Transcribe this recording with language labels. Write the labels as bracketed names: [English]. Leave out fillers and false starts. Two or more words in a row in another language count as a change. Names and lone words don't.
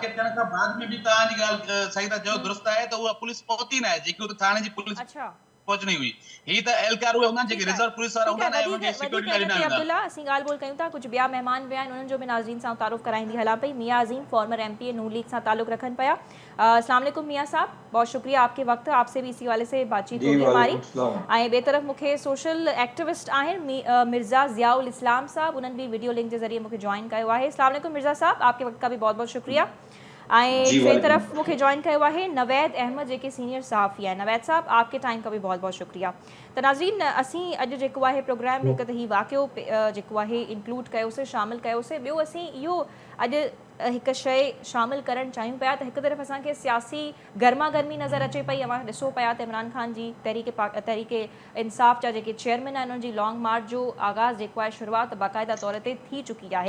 [Sindhi] वाक़े थियण खां बाद में बि तव्हांजी ॻाल्हि सही था चओ दुरुस्त आहे त उहा पुलिस पहुती न आहे जेकी हुते थाणे जी पुलिस पहुचणी हुई ही त एहलकार उहे हूंदा जेके रिजर्व पुलिस वारा हूंदा आहिनि उनखे सिक्योरिटी ॾींदा आहिनि। अब्दुल्ला असीं ॻाल्हि ॿोल कयूं था कुझु ॿिया महिमान विया आहिनि उन्हनि जो बि नाज़रीन सां तारुफ़ कराईंदी हलां पई मियां अज़ीम [English] former MP [Sindhi] नून लीग सां ताल्लुक़ रखन पिया। [Urdu] السلام علیکم میاں صاحب بہت شکریہ آپ کے وقت آپ سے بھی اسی والے سے بات چیت ہوگی ہماری [Sindhi] ऐं ॿिए तरफ़ मूंखे [English] social activist [Sindhi] आहिनि मिर्ज़ा ज़ियाउल इस्लाम साहब उन्हनि भी [English] video link [Urdu] کے ذریعے [Sindhi] मूंखे जॉइन कयो आहे। [Urdu] السلام علیکم مرزا صاحب آپ کے وقت کا بھی بہت بہت شکریہ. [Sindhi] टे तरफ मूंखे [Urdu] جوائن کیا ہے نوید احمد جیکے سینئر صحافی ہے نوید صاحب آپ کے ٹائم کا بھی بہت بہت شکریہ. [Sindhi] तो नाज़रीन असीं अॼु जेको आहे प्रोग्राम हिकु त हीउ वाक़ियो जेको आहे इंक्लूड कयोसीं शामिल कयोसीं ॿियो असीं इहो अॼु हिकु शइ शामिल करणु चाहियूं पिया त हिकु तरफ़ असांखे सियासी गर्मा गर्मी नज़र अचे पई अवां ॾिसो पिया त इमरान ख़ान जी तहरीके इंसाफ़ जा जेके चेयरमैन आहिनि उन्हनि जी [English] long march [Sindhi] जो आगाज़ जेको आहे शुरूआति बाक़ाइदा तौर ते थी चुकी आहे।